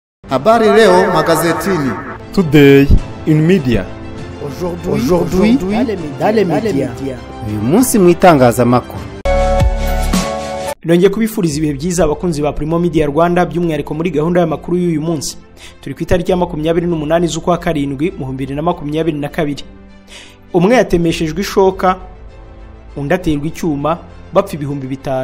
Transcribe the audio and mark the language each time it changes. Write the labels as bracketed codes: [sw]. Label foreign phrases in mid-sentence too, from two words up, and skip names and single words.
[sw] Habari leo magazetini. [en] Today in media. [fr] Aujourd'hui dans les médias. [rw] Uyu munsi mu itangazamakuru. Nongeye kubifuriza ibihe byiza abakunzi ba Primo Media Rwanda by'umwihariko muri gahunda y'amakuru y'uyu munsi. Turi ku itariki ya 28 z'ukwa karindwi mu 2022. Umwe yatemeshejwe ishoka, undi aterwa icyuma, bapfa ibihumbi 5.